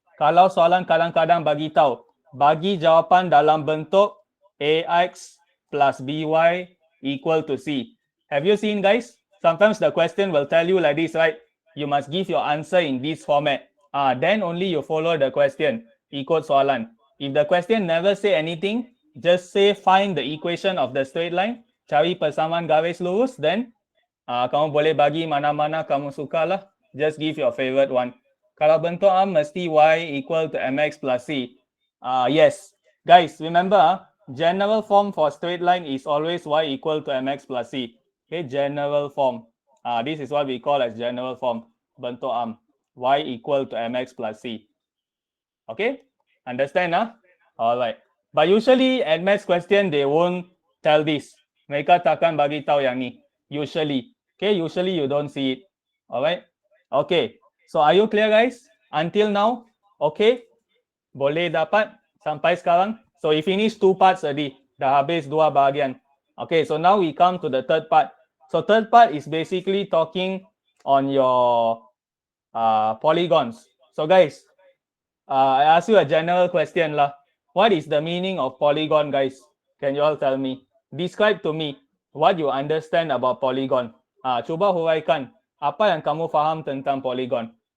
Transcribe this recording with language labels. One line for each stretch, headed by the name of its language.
Malay: Kalau soalan kadang-kadang bagi tahu, bagi jawapan dalam bentuk AX plus BY equal to C.
English: Have you seen guys? Sometimes the question will tell you like this, right? You must give your answer in this format. Then only you follow the question.
Malay: Ikut soalan.
English: If the question never say anything, just say find the equation of the straight line,
Malay: cari persamaan garis lurus,
English: then
Malay: kamu boleh bagi mana-mana kamu suka lah.
English: Just give your favorite one.
Malay: Kalau bentuk mesti
English: y equal to mx plus c. Yes. Guys, remember, general form for straight line is always y equal to mx plus c. Okay, general form. This is what we call as general form. Bentuk y equal to mx plus c. Okay, understand? Alright. But usually at maths question, they won't tell this.
Malay: Mereka takkan bagi tahu yang ni.
English: Usually. Okay, usually you don't see it. Alright. Okay. So are you clear guys? Until now? Okay.
Malay: Boleh dapat sampai sekarang?
English: So we finished 2 parts already.
Malay: Dah habis 2 bahagian.
English: Okay, so now we come to the third part. So third part is basically talking on your polygons. So guys, I ask you a general question lah. What is the meaning of polygon, guys? Can you all tell me? Describe to me what you understand about polygon.
Malay: Cuba huraikan. Apa yang kamu faham tentang polygon?